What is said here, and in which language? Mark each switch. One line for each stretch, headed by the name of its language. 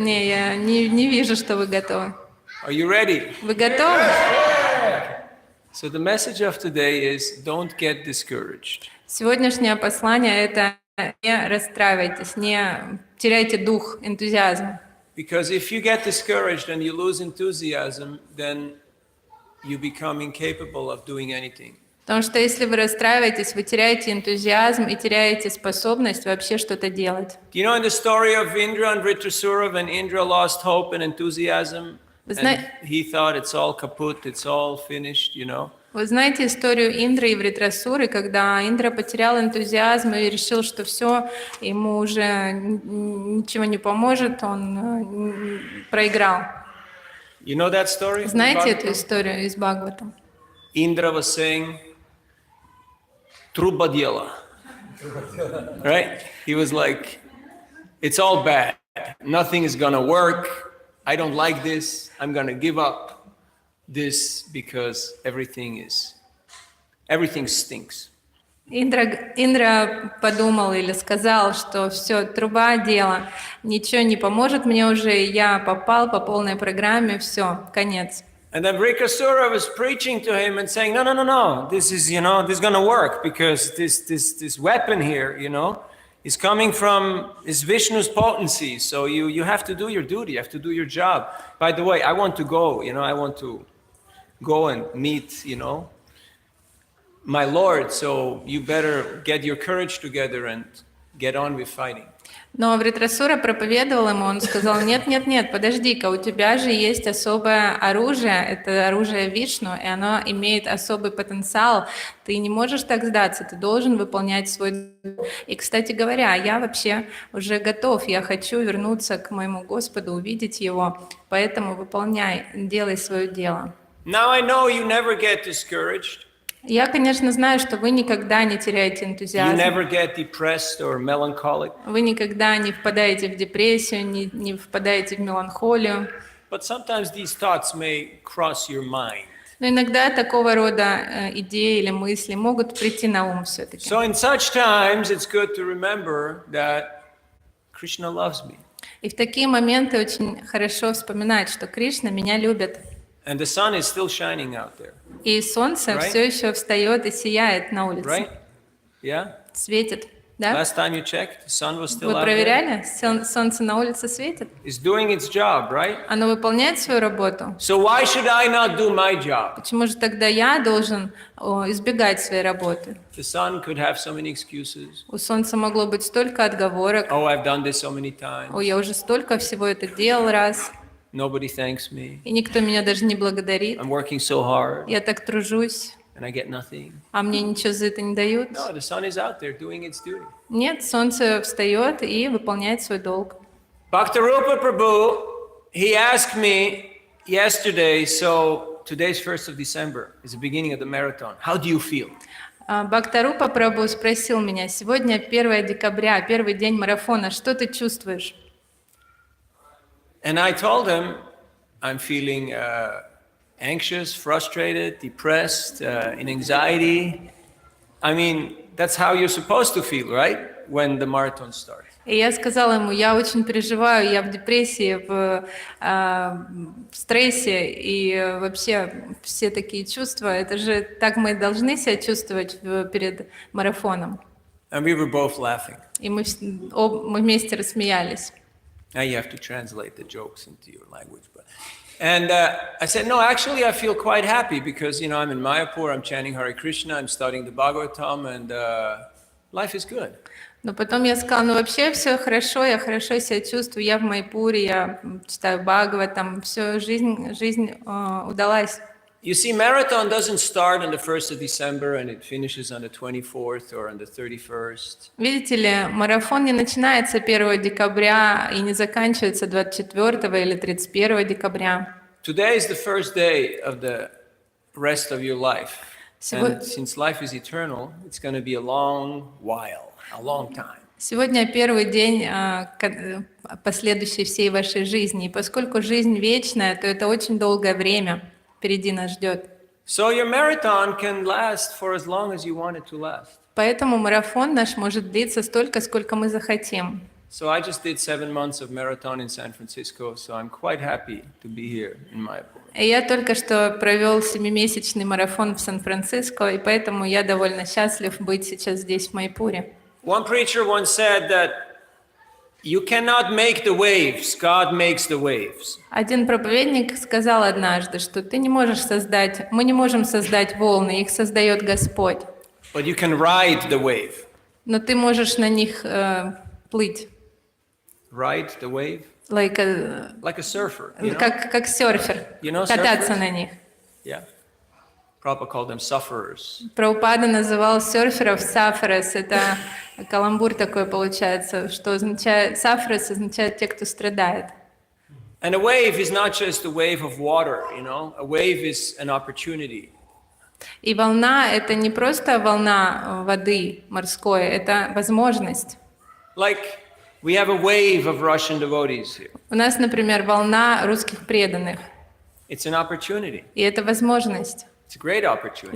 Russian: Не, я не вижу, что вы готовы.
English: Are you ready?
Russian: Вы готовы?
English: So the message of today is don't get discouraged.
Russian: Сегодняшнее послание – это не расстраивайтесь, не теряйте дух, энтузиазм.
English: Because if you get discouraged and you lose enthusiasm, then you become incapable of doing anything.
Russian: Потому что если вы расстраиваетесь, вы теряете энтузиазм и теряете способность вообще что-то делать.
English: Do you know in the story of Indra and Vritrasura, when Indra lost hope and enthusiasm, and he thought it's all kaput, it's all finished, you know?
Russian: Вы знаете историю Индры и Вритрасуры, когда Индра потерял энтузиазм и решил, что все, ему уже ничего не поможет, он проиграл.
English: You know that story?
Russian: Знаете эту историю из Бхагаватам?
English: Indra was saying,
Russian: "Труба дела."
English: Right? He was like, it's all bad. Nothing is gonna work. I don't like this. I'm gonna give up this because everything stinks.
Russian: Индра подумал или сказал, что все, труба дело, ничего не поможет мне уже, я попал по полной программе, все, конец.
English: And then Vritrasura was preaching to him and saying, no, this is gonna work because this weapon here, is coming from is Vishnu's potency. So you have to do your duty, you have to do your job. By the way, I want to go, I want to go and meet, my Lord, so you better get your courage together and get on with fighting.
Russian: Но Вритрасура проповедовал ему, он сказал, нет, подожди-ка, у тебя же есть особое оружие, это оружие Вишну, и оно имеет особый потенциал, ты не можешь так сдаться, ты должен выполнять свой долг. И, кстати говоря, я вообще уже готов, я хочу вернуться к моему Господу, увидеть Его, поэтому выполняй, делай свое дело.
English: Now I know you never get discouraged.
Russian: Я, конечно, знаю, что вы никогда не теряете энтузиазм.
English: You never get depressed or melancholic.
Russian: Вы никогда не впадаете в депрессию, не впадаете в меланхолию.
English: But sometimes these thoughts may cross your mind.
Russian: Но иногда такого рода идеи или мысли могут прийти на ум все-таки.
English: So in such times it's good to remember that Krishna loves me.
Russian: И в такие моменты очень хорошо вспоминать, что Кришна меня любит.
English: And the sun is still shining out there.
Russian: И солнце все еще встает и сияет на улице.
English: Right? Yeah?
Russian: Светит, да?
English: Last time you checked, the sun was still
Russian: Вы
English: out there.
Russian: проверяли? Солнце на улице светит?
English: It's doing its job, right?
Russian: Оно выполняет свою работу.
English: So why should I not do my job?
Russian: Почему же тогда я должен избегать своей работы?
English: The sun could have so many excuses.
Russian: У солнца могло быть столько отговорок.
English: Oh, I've done this so many times.
Russian: О, я уже столько всего это делал раз.
English: Nobody thanks me.
Russian: И никто меня даже не благодарит.
English: I'm working so hard.
Russian: Я так тружусь,
English: And I get nothing.
Russian: а мне ничего за это не дают.
English: No, the sun is out there doing its duty.
Russian: Нет, солнце встает и выполняет свой долг.
English: Bhaktarupa Prabhu, he asked me yesterday, so today's 1st of December is the beginning of the marathon. How do you feel?
Russian: Бхактарупа Прабху спросил меня, сегодня 1 декабря, первый день марафона, что ты чувствуешь?
English: And I told him, I'm feeling anxious, frustrated, depressed, in anxiety. I mean, that's how you're supposed to feel, right? When the marathon starts.
Russian: И я сказала ему, я очень переживаю, я в депрессии, в стрессе, и вообще все такие чувства, это же так мы должны себя чувствовать перед марафоном.
English: And we were both laughing.
Russian: И мы вместе рассмеялись.
English: Now you have to translate the jokes into your language. And I said, no, actually I feel quite happy because, I'm in Mayapur, I'm chanting Hare Krishna, I'm studying the Bhagavatam, and life is good.
Russian: Но потом я сказала, вообще все хорошо, я хорошо себя чувствую, я в Майпуре, я читаю Бхагаватам, все, жизнь удалась.
English: You see, marathon doesn't start on the 1st of December and it finishes on the 24th or on the 31st.
Russian: Видите ли, марафон не начинается 1 декабря и не заканчивается 24 или 31 декабря.
English: Today is the first day of the rest of your life. And since life is eternal, it's going to be a long while, a long time.
Russian: Сегодня первый день последующей всей вашей жизни. И поскольку жизнь вечная, то это очень долгое время впереди нас ждет.
English: So your marathon can last for as long as you want it to last.
Russian: Поэтому марафон наш может длиться столько, сколько мы захотим.
English: So I just did 7 months of marathon in San Francisco, so I'm quite happy to be here in Mayapur.
Russian: И я только что провел 7-месячный марафон в Сан-Франциско, и поэтому я довольно счастлив быть сейчас здесь, в Майпуре.
English: One preacher once said that you cannot make the waves, God makes the waves.
Russian: Один проповедник сказал однажды, что мы не можем создать волны, их создает Господь.
English: But you can ride the wave.
Russian: Но ты можешь на них плыть.
English: Ride the wave? Like a surfer. You know?
Russian: Как серфер.
English: You know
Russian: кататься
English: surfers?
Russian: на них.
English: Yeah. Prabhupada called them sufferers.
Russian: Прабхупада называл серферов сафарес. Это каламбур такой получается, что означает сафарес означает те, кто страдает.
English: And a wave is not just a wave of water, you know. A wave is an opportunity.
Russian: И волна — это не просто волна воды морской, это возможность.
English: Like we have a wave of Russian devotees here.
Russian: У нас, например, волна русских преданных.
English: It's an opportunity.
Russian: И это возможность.
English: It's a great opportunity.